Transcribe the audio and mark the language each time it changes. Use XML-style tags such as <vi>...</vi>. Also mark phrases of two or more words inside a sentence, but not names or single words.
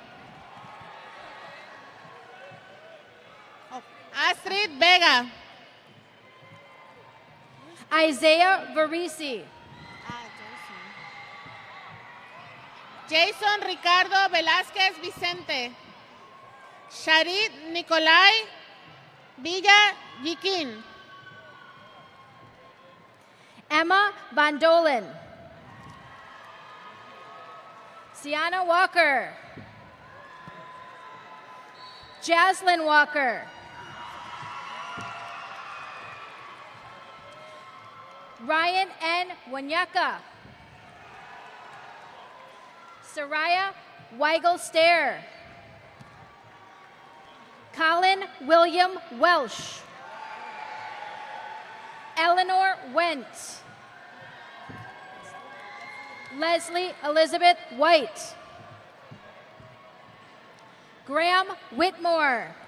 <en>Astrid Vega. Isaiah Varisi. Jason Ricardo Velázquez Vicente. Sharit Nicolai Villa Yiquín. Emma Van Dolen. Sienna Walker. Jaslyn Walker. Ryan N. Wanyaka. Soraya Weigel Stair. Colin William Welsh. Eleanor Went. Leslie Elizabeth White. Graham Whitmore.</en>